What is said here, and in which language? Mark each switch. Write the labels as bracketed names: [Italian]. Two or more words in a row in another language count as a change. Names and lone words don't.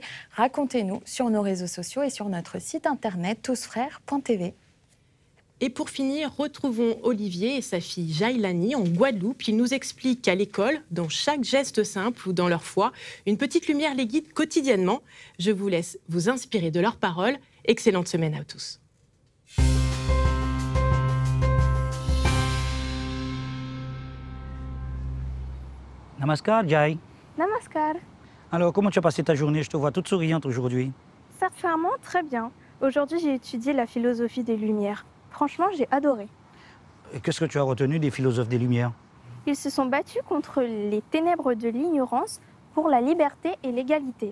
[French] Racontez-nous sur nos réseaux sociaux et sur notre site internet tousfrères.tv. Et pour finir, retrouvons Olivier et sa fille Jailani en Guadeloupe. Ils nous expliquent qu'à l'école, dans chaque geste simple ou dans leur foi, une petite lumière les guide quotidiennement. Je vous laisse vous inspirer de leurs paroles. Excellente semaine à tous. Namaskar, Jai. Namaskar. Alors, comment tu as passé ta journée? Je te vois toute souriante aujourd'hui. Sincèrement, très bien. Aujourd'hui, j'ai étudié la philosophie des Lumières. Franchement, j'ai adoré. Et qu'est-ce que tu as retenu des philosophes des Lumières? Ils se sont battus contre les ténèbres de l'ignorance pour la liberté et l'égalité.